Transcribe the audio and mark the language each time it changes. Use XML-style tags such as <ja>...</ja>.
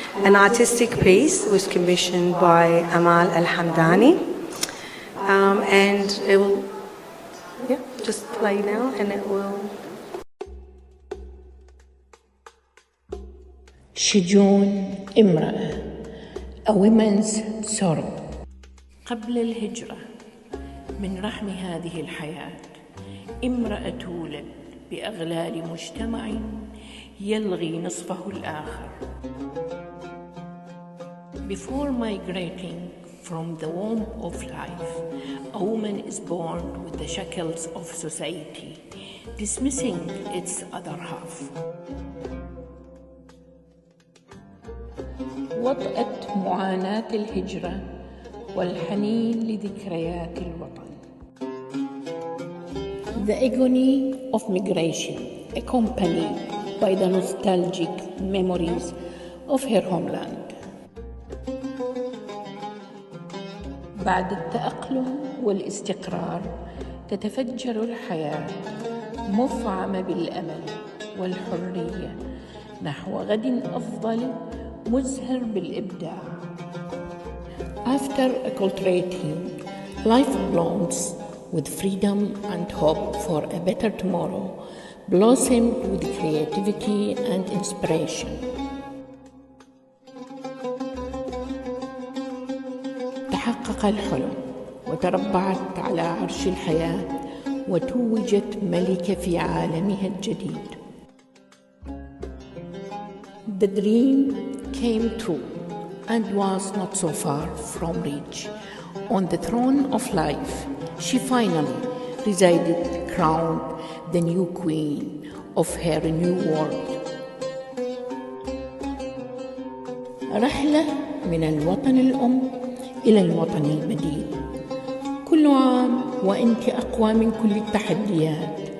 <en>An artistic piece was commissioned by Amal Al-Hamdani, and it will just play now, and it will.</en> <ar>شجون امرأة</ar> <en>A woman's sorrow.</en> <ar>قبل الهجرة من رحم هذه الحياة امرأة تولد بأغلال مجتمع يلغي نصفه الآخر.</ar> <en>Before migrating from the womb of life, a woman is born with the shackles of society, dismissing its other half.</en> <ar>وطأت معاناة الهجرة والحنين لذكريات الوطن.</ar> <en>The agony of migration, accompanied by the nostalgic memories of her homeland.</en> <ar>بعد التأقلم والاستقرار تتفجر الحياة مفعمة بالأمل والحرية نحو غد أفضل مزهر بالإبداع.</ar> <en>After acculturating, life blooms with freedom and hope for a better tomorrow blossomed with creativity and inspiration.</en> <ar>تحقق الحلم وتربعت على عرش الحياة وتوجت ملكة في عالمها الجديد.</ar> <en>The dream came true and was not so far from reach. On the throne of life, she finally resided, crowned the new queen of her new world.</en> <ar>رحلة من الوطن الأم إلى الوطن البديل. كل عام وأنت أقوى من كل التحديات.</ar>